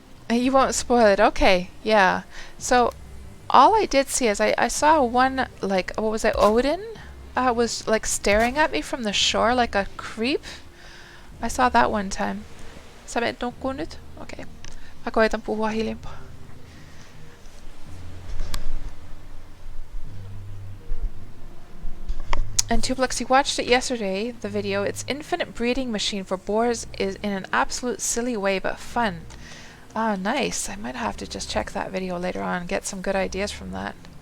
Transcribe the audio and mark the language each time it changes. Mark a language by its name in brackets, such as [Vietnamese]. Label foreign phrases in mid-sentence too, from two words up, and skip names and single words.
[English] You won't spoil it. Okay, yeah. So all I did see is I saw one, like, what was it, Odin? Was like staring at me from the shore like a creep. I saw that one time. [Finnish] Sä menet nukkuun nyt? Okei. Mä koitan puhua hiljempaa. [English] And Tublux, you watched it yesterday, the video. It's infinite breeding machine for boars is in an absolute silly way, but fun. Ah, nice. I might have to just check that video later on and get some good ideas from that.